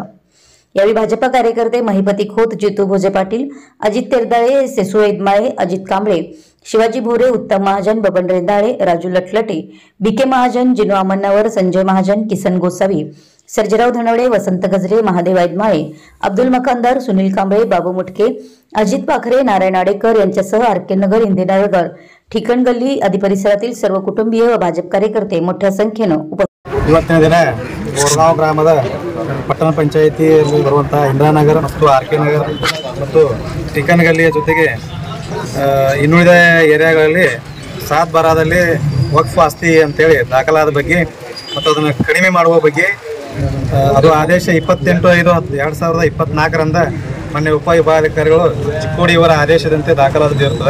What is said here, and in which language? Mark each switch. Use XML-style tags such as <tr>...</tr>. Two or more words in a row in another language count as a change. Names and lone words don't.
<mr>यावेळी भाजपा कार्यकर्ते महिपती खोत, जितू भोजे पाटील, अजित तेरदाळे, सेसू एदमाळे, अजित कांबळे, शिवाजी भोरे, उत्तम महाजन, बबन रेंदाळे, राजू लटलटे, बीके महाजन, जिनू अमन्नावर, संजय महाजन, किसन गोसावी, सर्जेराव धनवडे, वसंत गजरे, महादेव एदमाळे, अब्दुल मकानदार, सुनील कांबळे, बाबू मुटके, अजित पाखरे, नारायण आडेकर यांच्यासह आरके नगर, इंदिरानगर, ठिकाण गल्ली आदी परिसरातील सर्व कुटुंबीय व भाजप कार्यकर्ते मोठ्या संख्येनं</mr> <kn>ಇವತ್ತಿನ ದಿನ ಬೋರಗಾಂವ್ ಗ್ರಾಮದ ಪಟ್ಟಣ ಪಂಚಾಯಿತಿಯಲ್ಲಿ ಬರುವಂತಹ ಇಂದಿರಾನಗರ ಮತ್ತು ಆರ್ಕೆ ನಗರ ಮತ್ತು ಟಿಕನ್ ಗಲ್ಲಿಯ ಜೊತೆಗೆ ಇನ್ನುಳಿದ ಏರಿಯಾಗಳಲ್ಲಿ 7-12ದಲ್ಲಿ ವಕ್ಫ್ ಆಸ್ತಿ ಅಂತೇಳಿ ದಾಖಲಾದ ಬಗ್ಗೆ ಮತ್ತು ಅದನ್ನು ಕಡಿಮೆ ಮಾಡುವ ಬಗ್ಗೆ ಅದು ಆದೇಶ 28/5/2024ರಿಂದ ಮಾನ್ಯ ಉಪವಿಭಾಗಾಧಿಕಾರಿಗಳು ಚಿಕ್ಕೋಡಿ ಇವರ ಆದೇಶದಂತೆ ದಾಖಲಾದಿರುತ್ತದೆ।</kn>